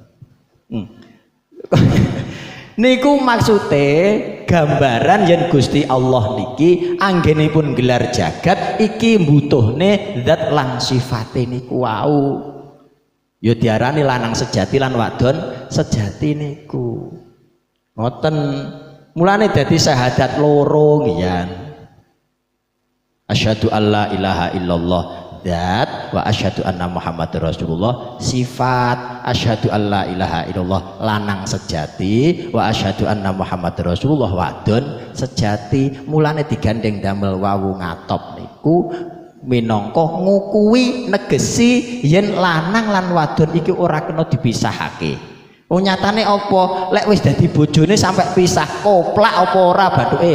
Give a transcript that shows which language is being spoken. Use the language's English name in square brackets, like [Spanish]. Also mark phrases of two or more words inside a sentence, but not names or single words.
[Javanese] Niku maksude gambaran yen Gusti Allah niki anggenipun gelar jagat iki mbutuhne zat lan sifate niku wau. Ya diarani lanang sejati lan wadon sejati niku. Ngoten. Mulane dadi syahadat loro ngiyan. [Arabic] أشهد أن لا إله إلا الله zat وأشهد أن محمدا رسول الله sifat. أشهد أن لا إله إلا الله [Javanese] lanang sejati [Arabic] وأشهد أن محمدا رسول الله [Javanese] wadon sejati. Mulane digandeng damel wawu ngatop niku minangka ngukui negesi yen lanang lan wadon iki ora kena dipisahake. Wong nyatane apa? Lek wis dadi bojone sampai pisah koplak apa ora bathuke?